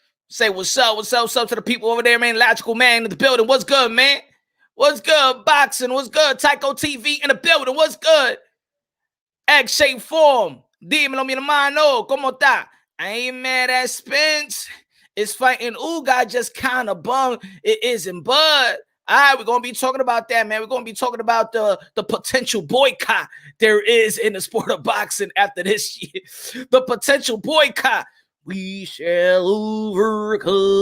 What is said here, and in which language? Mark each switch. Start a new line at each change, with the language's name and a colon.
English: Say what's up to the people over there, man. Logical man in the building. What's good, man? What's good, boxing? What's good? Tycho TV in the building. What's good? Egg-shaped form.
Spanish: Dímelo, mi hermano, ¿cómo está?
English: I ain't mad at Spence. It's fighting Ugas just kind of bummed it isn't Bud. All right, we're going to be talking about that, man. We're going to be talking about the potential boycott there is in the sport of boxing after this year. The potential boycott. We shall overcome.